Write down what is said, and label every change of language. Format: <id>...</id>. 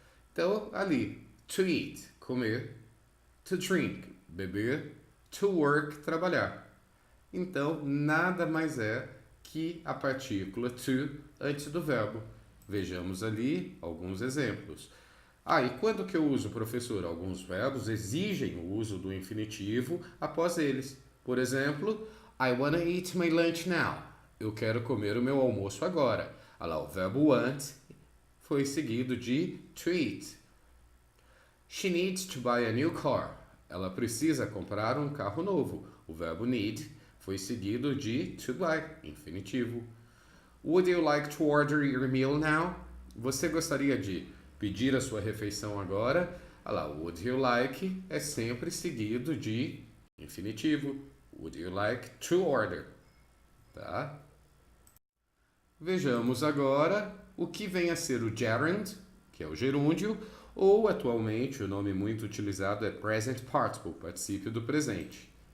<pt>Então, ali, to eat, comer, to drink, beber, to work, trabalhar. Então, nada mais é que a partícula to antes do verbo. Vejamos ali alguns exemplos. E quando que eu uso, professor? Alguns verbos exigem o uso do infinitivo após eles. Por exemplo,</pt> <en>I wanna eat my lunch now.</en> <pt>Eu quero comer o meu almoço agora. Olha lá, o verbo want foi seguido de to eat.</pt> <en>She needs to buy a new car.</en> <pt>Ela precisa comprar um carro novo. O verbo need foi seguido de to buy, infinitivo.</pt> <en>Would you like to order your meal now?</en> <pt>Você gostaria de pedir a sua refeição agora? Olha lá,</pt> <en>would you like</en> <pt>é sempre seguido de infinitivo.</pt> <en>Would you like to order?</en> <pt>Tá? Vejamos agora o que vem a ser o gerund, que é o gerúndio, ou atualmente o nome muito utilizado é present participle, particípio do presente.</pt>